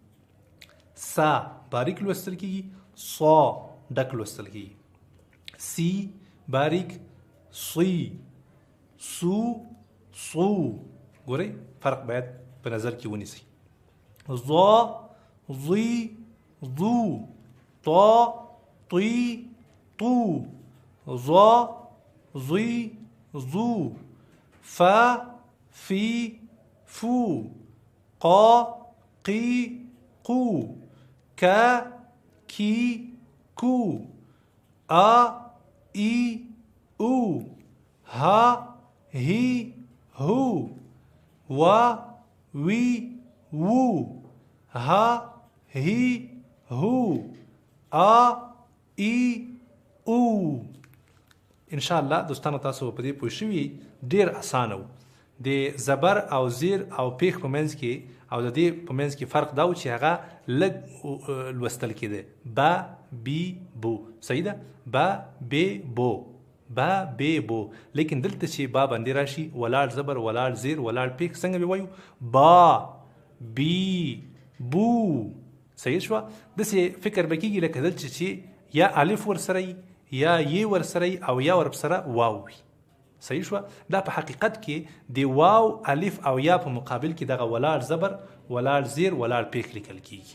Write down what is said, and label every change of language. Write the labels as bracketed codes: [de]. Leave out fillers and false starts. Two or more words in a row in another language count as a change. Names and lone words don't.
[ps] سا باریک لوستل کیږي، صا ډک لوستل کیږي. سی باریک، صی، سو صو. ګورئ فرق باید په نظر کې ونیسئ. [ar] ظا ظی ظو، طا طی طو، ظا ظی ظو، فا فی فو، قا قی قو، کا کی کو، آ ای او، ها هی هو، وا وی وو، ها هی هو، آ ای او. ان شاء الله [ps] دوستانو تاسو په دې پوه شوي ډیر اسانه و. د زبر او زیر او پیښ په منځ کې او د دې په منځ کې فرق دا و چې هغه لږ لوستل کېده. [ar] با بی بو، [ps] صحیح ده. [ar] با بی بو، با بی بو. [ps] لیکن دلته چې با باندې راشي ولاړ زبر ولاړ زیر ولاړ پیښ څنګه به وایو؟ [ar] با بی بو. [ps] صحیح شوه. داسې فکر به کېږي لکه دلته چې یا الف ورسره یا یې ورسره او یا ورسره واو وي. صحیح شوه. دا په حقیقت کې د واو الف او یا په مقابل کې دغه ولاړ زبر ولاړ زیر ولاړ پیښ لیکل کیږي.